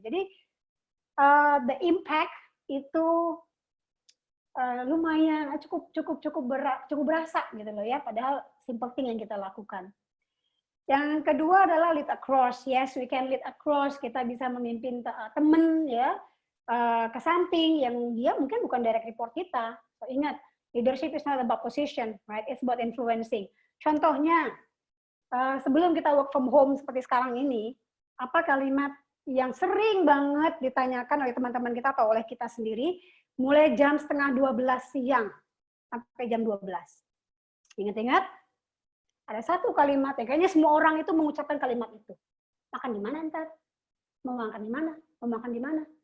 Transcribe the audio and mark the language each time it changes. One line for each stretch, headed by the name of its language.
Indonesian: Jadi
English: the impact
Indonesian: itu lumayan cukup berasa gitu loh ya. Padahal simple thing yang kita lakukan. Yang kedua adalah
English: lead across. Yes, we can lead across.
Indonesian: Kita bisa memimpin teman ya ke samping yang dia mungkin bukan direct report kita.
English: So,
Indonesian: ingat,
English: leadership is not about position, right? It's about influencing.
Indonesian: Contohnya, sebelum kita work from home seperti sekarang ini, apa kalimat yang sering banget ditanyakan oleh teman-teman kita atau oleh kita sendiri, mulai jam 11:30 siang sampai jam 12. Ingat-ingat, ada satu kalimat yang kayaknya semua orang itu mengucapkan kalimat itu. Makan di mana ntar? Mau makan di mana? Mau makan di mana?